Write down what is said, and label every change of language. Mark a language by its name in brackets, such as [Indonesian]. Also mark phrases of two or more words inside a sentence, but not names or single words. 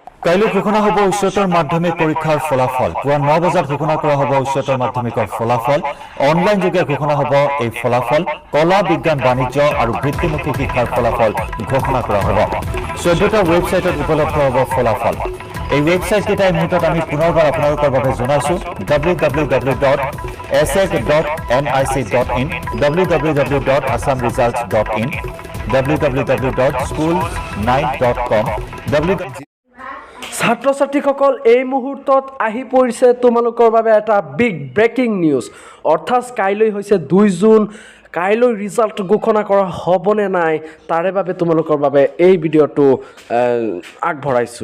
[Assamese] কাইলৈ ঘোষণা হ'ব উচ্চতৰ মাধ্যমিক পৰীক্ষাৰ ফলাফল। পুৱা 9 বজাত ঘোষণা কৰা হ'ব উচ্চতৰ মাধ্যমিকৰ ফলাফল। অনলাইন যোগে ঘোষণা হ'ব এই ফলাফল। কলা, বিজ্ঞান, বাণিজ্য আৰু বৃত্তিমুখী শিক্ষাৰ ফলাফল ঘোষণা কৰা হ'ব। 14টা ৱেবছাইটত উপলব্ধ হ'ব ফলাফল। এই ৱেবছাইটকেইটা এই মুহূৰ্তত আমি পুনৰবাৰ আপোনালোকৰ বাবে জনাইছোঁ www.asec.nic.in, www.assamresults.in, www.school9.com, ছাত্ৰ ছাত্ৰীসকল এই মুহূৰ্তত আহি পৰিছে তোমালোকৰ বাবে এটা [English] big breaking news. [Assamese] অৰ্থাৎ কাইলৈ হৈছে 2 জুন। কাইলৈ ৰিজাল্ট ঘোষণা কৰা হ'বনে নাই তাৰে বাবে তোমালোকৰ বাবে এই ভিডিঅ'টো আগবঢ়াইছোঁ।